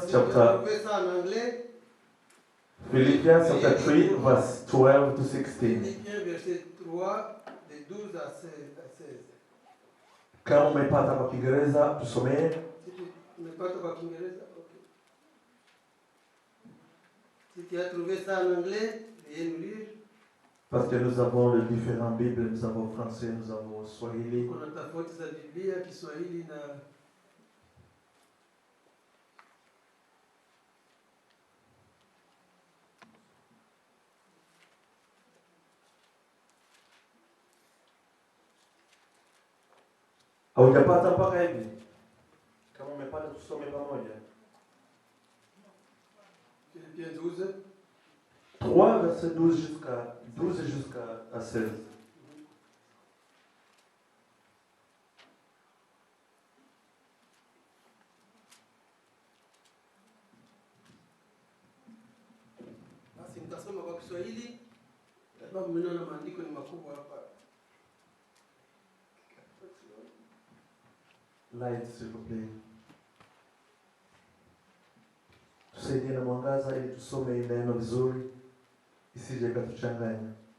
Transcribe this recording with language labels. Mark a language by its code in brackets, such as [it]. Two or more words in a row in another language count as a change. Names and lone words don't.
[fr] Si chapter vous trouvez ça en anglais, [en] Philippians chapter 3 verse 12 to 16. [fr] Philippiens verset 3, de 12 à 16. [sw] Kama umepata kwa Kiingereza, tusomee. [fr] Si tu n'es pas trop Kiingereza, ok. Si tu as trouvé ça en anglais, veuillez nous lire. Parce que nous avons les différentes Bibles, nous avons français, nous avons Swahili. [sw] Kuna tofauti za Biblia, Kiswahili na Haujapata mpaka hivi? Kama umepata tusome pamoja. [fr] Philippiens 12. 3 verset 12 jusqu'à 16. [sw] Basi nitasoma kwa Kiswahili sababu mnaona maandiko ni makubwa hapa. [fr] Light, s'il vous plaît. [sw] Tusaidie na mwangaza ili tusome hii neno vizuri isije ikatuchanganya.